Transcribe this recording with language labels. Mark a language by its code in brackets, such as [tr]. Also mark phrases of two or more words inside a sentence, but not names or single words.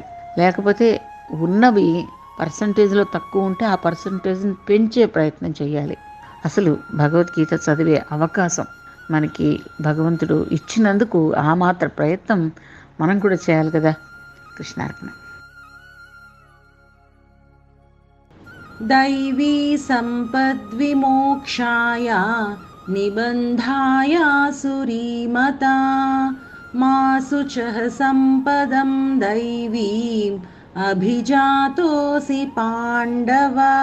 [te] లేకపోతే ఉన్నవి పర్సంటేజ్లో తక్కువ ఉంటే ఆ పర్సంటేజ్ని పెంచే ప్రయత్నం చేయాలి. అసలు భగవద్గీత చదివే అవకాశం మనకి భగవంతుడు ఇచ్చినందుకు ఆ మాత్ర ప్రయత్నం మనం కూడా చేయాలి కదా. కృష్ణార్పణ. [sa] दैवी सम्पद्विमोक्षाय निबन्धाय सुरीमता मा शुचः सम्पदं दैवीम् अभिजातोऽसि पाण्डव।